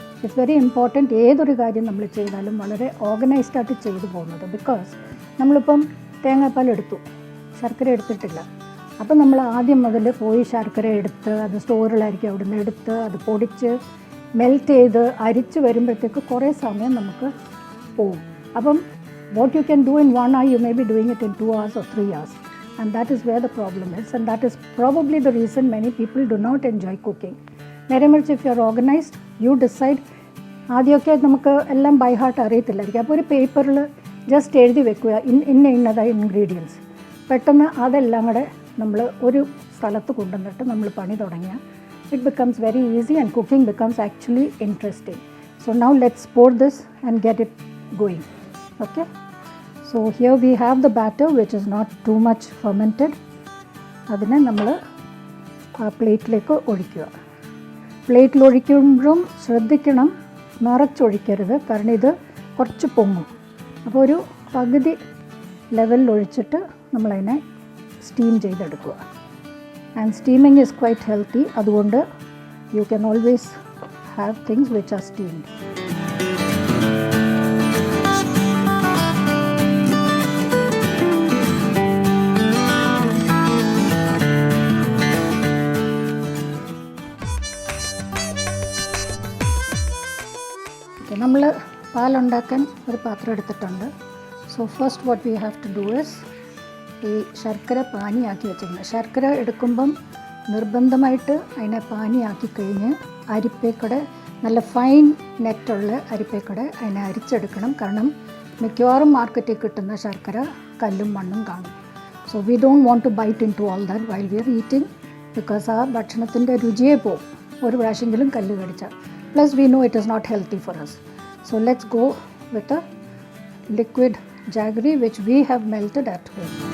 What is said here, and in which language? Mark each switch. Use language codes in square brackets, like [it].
[en] it's very important [ml] ഏതൊരു കാര്യം നമ്മൾ ചെയ്താലും വളരെ ഓർഗനൈസ്ഡായിട്ട് ചെയ്തു പോകുന്നത്. ബിക്കോസ് നമ്മളിപ്പം തേങ്ങാപ്പാൽ എടുത്തു, ശർക്കര എടുത്തിട്ടില്ല. അപ്പം നമ്മൾ ആദ്യം മുതൽ പോയി ശർക്കര എടുത്ത് അത് സ്റ്റോറിലായിരിക്കും അവിടെ നിന്ന് എടുത്ത് അത് പൊടിച്ച് മെൽറ്റ് ചെയ്ത് അരിച്ച് വരുമ്പോഴത്തേക്ക് കുറേ സമയം നമുക്ക് പോവും. [en] അപ്പം what you can do in 1 hour you may be doing it in 2 hours or 3 hours, and that is where the problem is, and that is probably the reason many people do not enjoy cooking. [ml] നേരെ മറിച്ച് [en] if you are organized, you decide. [ml] ആദ്യമൊക്കെ നമുക്ക് എല്ലാം by heart അറിയത്തില്ലായിരിക്കും. അപ്പോൾ ഒരു പേപ്പറിൽ just എഴുതി വെക്കുക ഇന്നതായ ഇൻഗ്രീഡിയൻസ്. പെട്ടെന്ന് അതെല്ലാം കൂടെ നമ്മൾ ഒരു സ്ഥലത്ത് കൊണ്ടുവന്നിട്ട് നമ്മൾ പണി തുടങ്ങിയാൽ [en] it becomes very easy and cooking becomes actually interesting. So now let's pour this and get it going. Okay, so here we have the batter which is not too much fermented. [ml] അതിനെ നമ്മൾ ആ പ്ലേറ്റിലേക്ക് ഒഴിക്കുക. പ്ലേറ്റിൽ ഒഴിക്കുമ്പോഴും ശ്രദ്ധിക്കണം, നിറച്ചൊഴിക്കരുത്, കാരണം ഇത് കുറച്ച് പൊങ്ങും. അപ്പോൾ ഒരു പകുതി ലെവലിൽ ഒഴിച്ചിട്ട് നമ്മളതിനെ സ്റ്റീം ചെയ്തെടുക്കുക. [en] And steaming is quite healthy, അതുകൊണ്ട് you can always have things which are steamed. [ml] നമ്മൾ പാലുണ്ടാക്കാൻ ഒരു പാത്രം എടുത്തിട്ടുണ്ട്. [en] so first what we have to do is [ml] ഈ ശർക്കര പാനിയാക്കി വെച്ചിരുന്നത്. ശർക്കര എടുക്കുമ്പം നിർബന്ധമായിട്ട് അതിനെ പാനിയാക്കി കഴിഞ്ഞ് അരിപ്പേക്കൂടെ നല്ല ഫൈൻ നെറ്റുള്ള അരിപ്പേക്കൂടെ അതിനെ അരിച്ചെടുക്കണം. കാരണം മിക്കവാറും മാർക്കറ്റിൽ കിട്ടുന്ന ശർക്കര കല്ലും മണ്ണും കാണും. [en] so we don't want to bite into all that while we are eating, because [ml] ആ ഭക്ഷണത്തിൻ്റെ രുചിയെ പോവും ഒരു പ്രാവശ്യമെങ്കിലും കല്ല് കടിച്ചാൽ. [en] Plus we know it is not healthy for us. So let's go with a liquid jaggery which we have melted at home.